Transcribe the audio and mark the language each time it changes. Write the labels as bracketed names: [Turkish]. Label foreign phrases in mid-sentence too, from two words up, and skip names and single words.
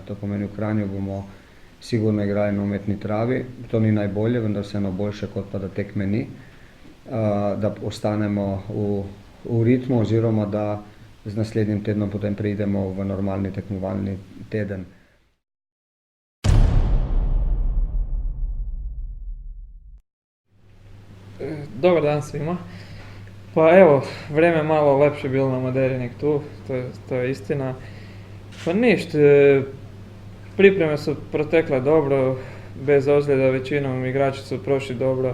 [Slovenian] To pomeni, v Kranju bomo sigurno igrali na umetni travi. To ni najbolje, vendar vseeno boljše, kot pa da tekme ni. Da ostanemo v ritmu oziroma da z naslednjim tednom potem preidemo v normalni tekmovalni teden. [Croatian] Dobar dan svima. Pa evo, vreme malo lepše bilo na Maderi nek tu, to je istina. Pa ništa, pripreme su protekle dobro, bez ozljeda većinom igrači su prošli dobro.